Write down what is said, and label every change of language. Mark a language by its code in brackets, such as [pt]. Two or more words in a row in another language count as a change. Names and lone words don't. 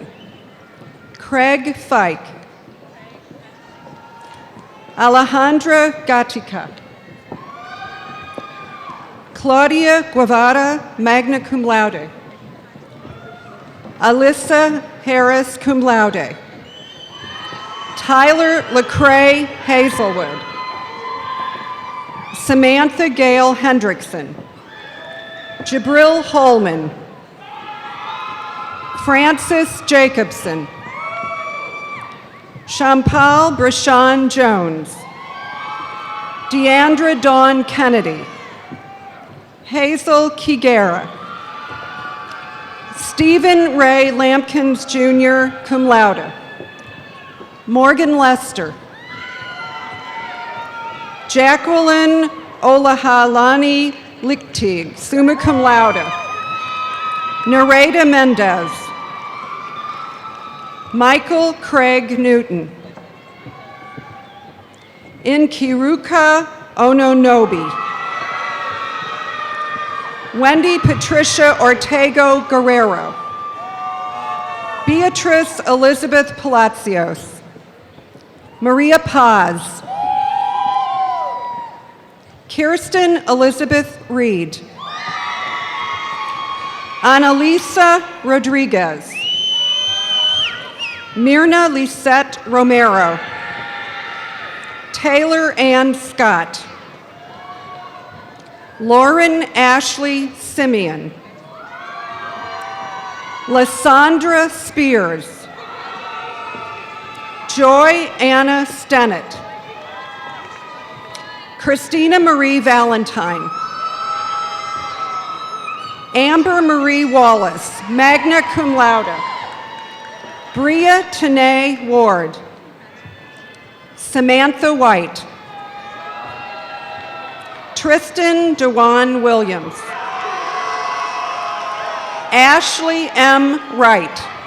[en] Craig Fike. Alejandra Gatica. Claudia Guevara, [la] magna cum laude. [en] Alyssa Harris, [la] cum laude. [en] Tyler LaCrae Hazelwood. Samantha Gale Hendrickson. Jabril Holman. Francis Jacobson. Shampal Brashan Jones. Deandra Dawn Kennedy. Hazel Kigera. Stephen Ray Lampkins Jr., [la] cum laude. [en] Morgan Lester. Jacqueline Olahalani Lichtig, [la] summa cum laude. [en] Nareda Mendez. Michael Craig Newton. Nkiruka Ononobi. Wendy Patricia Ortego Guerrero. Beatrice Elizabeth Palacios. Maria Paz. Kirsten Elizabeth Reed. Annalisa Rodriguez. Myrna Lisette Romero. Taylor Ann Scott. Lauren Ashley Simeon. Lysandra Spears, Joy Anna Stennett, Christina Marie Valentine, Amber Marie Wallace, [la] magna cum laude, [en] Bria Tanae Ward, Samantha White, Tristan DeJuan Williams, Ashley M. Wright,